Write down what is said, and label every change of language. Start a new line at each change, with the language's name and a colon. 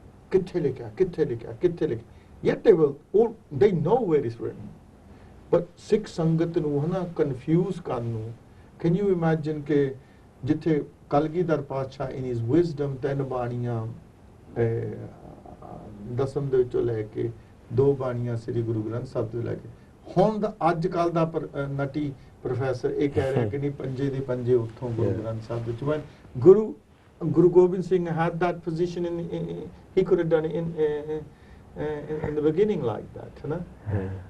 Punjabi: ਕਿੱਥੇ ਲਿਖਿਆ, ਕਿੱਥੇ ਲਿਖਿਆ, ਕਿੱਥੇ ਲਿਖਿਆ,
English: yet they know where it's written.
Punjabi: But Sikh ਸੰਗਤ ਨੂੰ ਹਨਾ ਕਨਫਿਊਜ਼ ਕਰਨ ਨੂੰ,
English: can you imagine
Punjabi: ਕਿ ਜਿੱਥੇ ਕਲਗੀਧਰ ਪਾਤਸ਼ਾਹ
English: in his wisdom
Punjabi: 3 ਬਾਣੀਆਂ ਦਸਮ ਦੇ ਵਿੱਚੋਂ ਲੈ ਕੇ 2 ਬਾਣੀਆਂ ਸ੍ਰੀ ਗੁਰੂ ਗ੍ਰੰਥ ਸਾਹਿਬ ਤੋਂ ਲੈ ਕੇ ਹੁਣ ਦਾ ਅੱਜ ਕੱਲ ਦਾ ਨਟੀ ਪ੍ਰੋਫੈਸਰ ਇਹ ਕਹਿ ਰਿਹਾ ਕਿ ਨਹੀਂ ਪੰਜੇ ਦੇ ਪੰਜੇ ਉੱਥੋਂ ਗੁਰੂ ਗ੍ਰੰਥ ਸਾਹਿਬ ਵਿੱਚ।
English: when Guru Gobind Singh had that position he could have done it in the beginning like that, है ना।